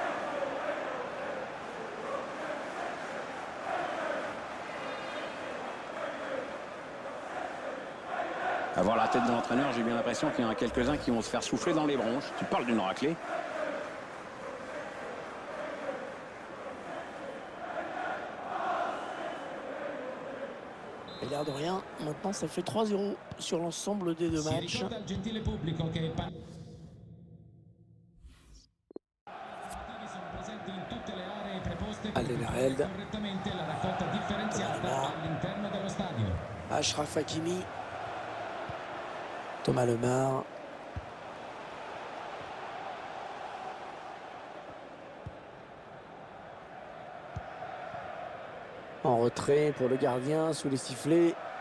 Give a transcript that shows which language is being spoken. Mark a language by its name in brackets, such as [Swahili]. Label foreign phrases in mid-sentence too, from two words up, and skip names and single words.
[French] Avoir la tête de l'entraîneur, j'ai bien l'impression qu'il y en a quelques-uns qui vont se faire souffler dans les bronches. Tu parles d'une raclée. Et l'air de rien, maintenant ça fait 3-0 sur l'ensemble des deux Si matchs. [Italian] ricorda al gentile pubblico che Alderweireld. correttamente la raccolta differenziata Achraf Hakimi. Thomas Lemar. [French] En retrait pour le gardien sous les sifflets.